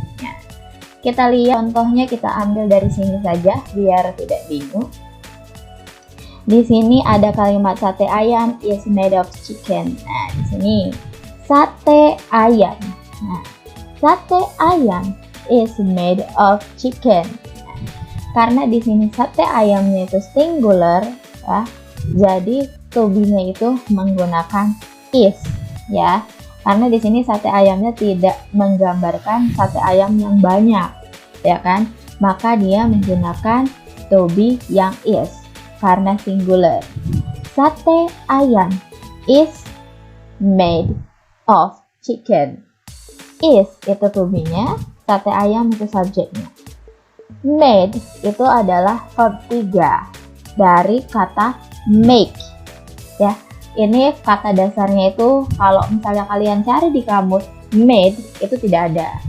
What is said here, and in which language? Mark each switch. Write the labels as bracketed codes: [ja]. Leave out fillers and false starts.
[id] Nah, kita lihat contohnya, kita ambil dari sini saja biar tidak bingung. Di sini ada kalimat sate ayam [en] is made of chicken. [id] Nah, di sini sate ayam. Nah, sate ayam [en] is made of chicken. [id] Nah, karena di sini sate ayamnya itu singular ya. Jadi to be-nya itu menggunakan is ya. Karena di sini sate ayamnya tidak menggambarkan sate ayam yang banyak, ya kan? Maka dia menggunakan to be yang is karena singular. [en] Sate ayam is made of chicken. [id] Is itu to be-nya, sate ayam itu subjeknya. Made itu adalah verb 3 dari kata make ya. Ini kata dasarnya itu kalau misalnya kalian cari di kamus, made itu tidak ada.